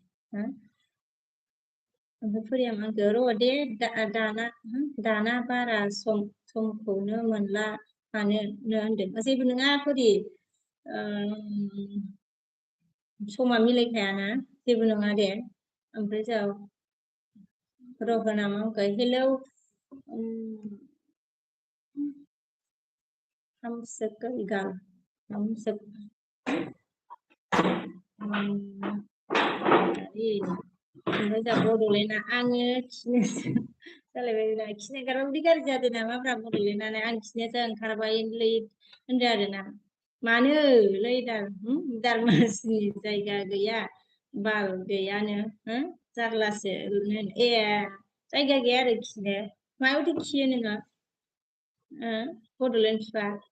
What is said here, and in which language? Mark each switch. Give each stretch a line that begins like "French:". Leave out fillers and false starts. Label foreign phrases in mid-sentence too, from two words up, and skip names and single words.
Bodo: ओमफ्राय फरिया मा होनगोन र' दे दाना बारा समखौनो मोनला मानो होनदों जेबो नङा फरि समा मिलायखायाना जेबो नङा दे ओमफ्राय जा रहना मा होनगोन हेलौ हम सकल गाल
Hindi: हम सब
Bodo: ओमफ्राय जा बड'लेण्डआ आङो खिनोसो जालायबाय खिनो ओंखारबा उदै गाज्रि जादों नामाब्रा बड'लेण्डआनो आं खिनोसो ओंखारबायलै होनदों आरोना मानोलै दारमासिनि जायगा गैया बाल गैयानो जारलासो जायगा गैया आरो खिनो मायावथो खियो नोङो बड'लेण्ड बिफा